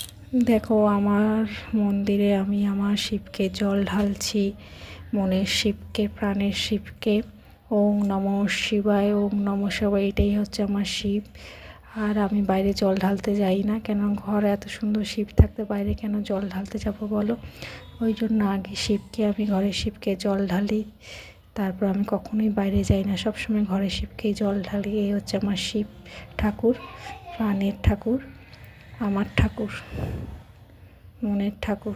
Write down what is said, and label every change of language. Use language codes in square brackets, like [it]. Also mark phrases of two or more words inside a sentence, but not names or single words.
[bn] দেখো আমার মন্দিরে আমি আমার শিবকে জল ঢালছি, মনের শিবকে, প্রাণের শিবকে। [sa] ॐ नमः शिवाय, ॐ नमः शिवाय, [bn] এটাই হচ্ছে আমার শিব। আর আমি বাইরে জল ঢালতে যাই না, কেন ঘরে এত সুন্দর শিব থাকতে বাইরে কেন জল ঢালতে যাবো বলো। ওই জন্য আগে শিবকে, আমি ঘরে শিবকে জল ঢালি, তারপর আমি কখনোই বাইরে যাই না, সবসময় ঘরে শিবকেই জল ঢালি। এই হচ্ছে আমার শিব ঠাকুর, প্রাণের ঠাকুর, আমার ঠাকুর, মনের ঠাকুর।